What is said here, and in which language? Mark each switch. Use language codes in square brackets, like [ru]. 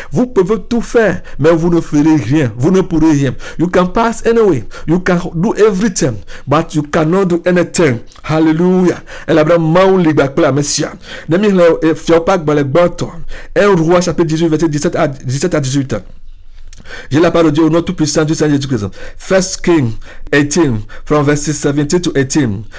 [fr] Vous pouvez tout faire, mais vous ne ferez rien. Vous ne pourrez rien. [en] You can pass anyway. You can do everything, but you cannot do anything. Hallelujah. Elle a vraiment libre la Messia. Nemi le fiopak dans les bâtons. [fr] 1 Roi chapitre 18 verset 17 à 18. J'ai la parole de Dieu au nom tout-puissant du Seigneur Jésus-Christ. [en] 1 King 18, from verse 17 to 18.